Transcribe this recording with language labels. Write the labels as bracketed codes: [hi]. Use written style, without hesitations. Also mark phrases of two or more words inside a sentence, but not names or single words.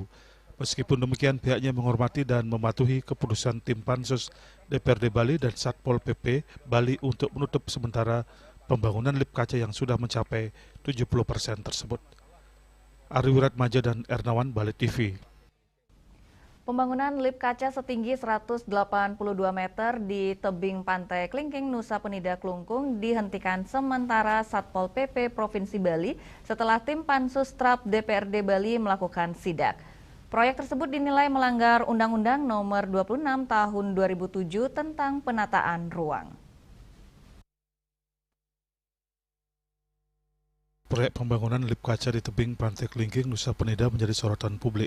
[id] Meskipun demikian, pihaknya menghormati dan mematuhi keputusan tim Pansus DPRD Bali dan Satpol PP Bali untuk menutup sementara pembangunan lip kaca yang sudah mencapai 70% tersebut. Ari Wiratmaja dan Ernawan, Bali TV. Pembangunan lip kaca setinggi 182 meter di tebing pantai Klingking, Nusa Penida, Klungkung dihentikan sementara Satpol PP Provinsi Bali setelah tim Pansus TRAP DPRD Bali melakukan sidak. Proyek tersebut dinilai melanggar Undang-Undang Nomor 26 Tahun 2007 tentang penataan ruang. Proyek pembangunan lip kaca di tebing pantai Klingking, Nusa Penida menjadi sorotan publik.